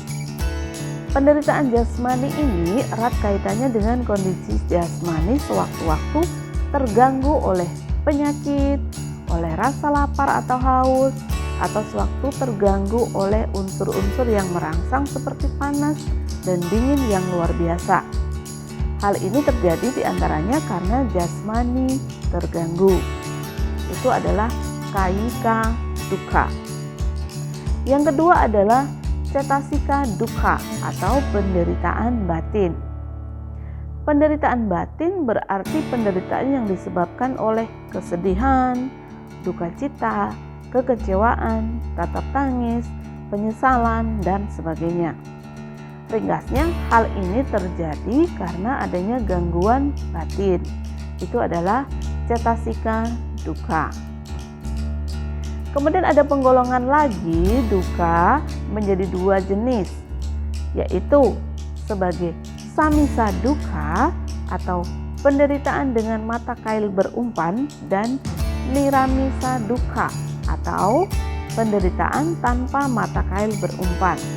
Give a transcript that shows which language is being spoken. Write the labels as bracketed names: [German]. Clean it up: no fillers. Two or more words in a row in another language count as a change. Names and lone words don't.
[Indonesian] Penderitaan jasmani ini erat kaitannya dengan kondisi jasmani sewaktu-waktu terganggu oleh penyakit, oleh rasa lapar atau haus, atau sewaktu terganggu oleh unsur-unsur yang merangsang seperti panas dan dingin yang luar biasa. Hal ini terjadi diantaranya karena jasmani terganggu. Itu adalah [Pali] kayika dukkha. [Indonesian] Yang kedua adalah [Pali] cetasika dukkha [Indonesian] atau penderitaan batin. Penderitaan batin berarti penderitaan yang disebabkan oleh kesedihan, duka cita, kekecewaan, tatap tangis, penyesalan, dan sebagainya. Ringkasnya, hal ini terjadi karena adanya gangguan batin. Itu adalah [Pali] cetasika dukkha. [Indonesian] Kemudian ada penggolongan lagi dukkha menjadi 2 jenis, yaitu sebagai [Pali] samisa dukkha [Indonesian] atau penderitaan dengan mata kail berumpan, dan [Pali] niramisa dukkha [Indonesian] atau penderitaan tanpa mata kail berumpan.